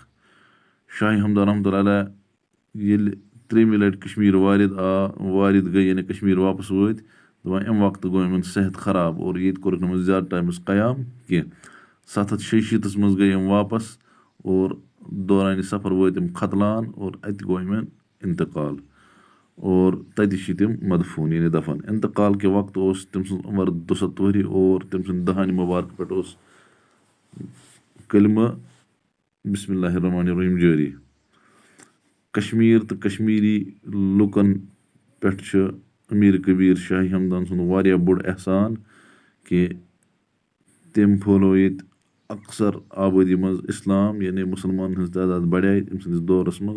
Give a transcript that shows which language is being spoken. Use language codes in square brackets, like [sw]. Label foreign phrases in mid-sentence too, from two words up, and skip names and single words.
[ks] شاہ ہمدان [ar] رحمۃ اللہ علیہ [ks] ییٚلہِ 3مہِ لٹہِ کشمیر وارد گٔے، یعنی کشمیر واپس وٲتۍ، دپان امہِ وقتہٕ گوٚو یِمن صحت خراب اور ییٚتہِ کوٚرُکھ نہٕ یِمن زیادٕ ٹایمس قیام کینٛہہ۔ 766 منٛز گٔے یِم واپس اور دورانِ سفر وٲتۍ یِم ختلان اور اتہِ گوٚو یِمن انتقال اور تتہِ چھِ تِم مدفوٗن یعنی دفن۔ انتقال کے وقتہٕ اوس تٔمۍ سٕنٛز عمر 62 ؤری اور تٔمۍ سٕنٛدِ دہانہِ مبارک پٮ۪ٹھ اوس کلمہ [ar] بسم اللہ الرحمن الرحیم [ks] جٲری۔ کشمیر تہٕ کشمیری لُکن پٮ۪ٹھ چھُ امیر کبیر شاہ ہمدان سُنٛد واریاہ بوٚڑ احسان کہ تٔمۍ پھٲلو ییٚتہِ اکثر آبٲدی منٛز اسلام، یعنی مُسلمانن ہٕنٛز تعداد بڑے تٔمۍ سٕنٛدِس دورس منٛز۔